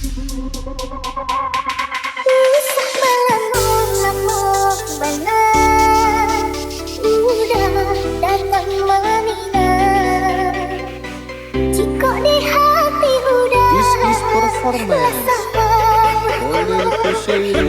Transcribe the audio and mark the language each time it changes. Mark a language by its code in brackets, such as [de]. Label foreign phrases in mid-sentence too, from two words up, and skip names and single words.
[min] Usah balamo, lamo, bana, udah datang maminang. Jikok di hati udah [en] This is performance. [min] basaba. [id] Lirikku sendiri.